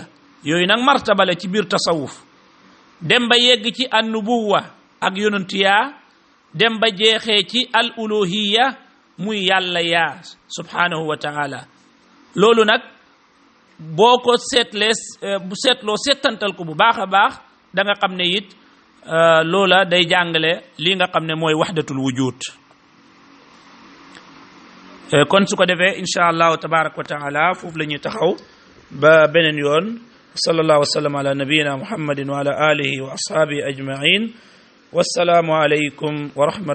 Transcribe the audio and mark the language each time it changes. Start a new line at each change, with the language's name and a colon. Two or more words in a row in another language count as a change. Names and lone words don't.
Wolof: yooyu nag martaba la ci biir tasawuf dem ba yegg ci an nubuwa ak yonantiya dem ba jeexee ci al uluhiya muy yàlla yaa
Arabic: سبحانه وتعالى
Wolof: loolu nag boo ko bu seetloo settantal ko bu baax a baax da nga xam ne it loola day jàngale li nga xam ne mooy
Arabic: وحدة الوجود
Wolof: kon su ko defee
Arabic: إن شاء الله تبارك وتعالى
Wolof: foofu la ñuy taxaw ba beneen yoon
Arabic: صلى الله وسلم على نبينا محمد وعلى آله وأصحابه أجمعين والسلام عليكم ورحمة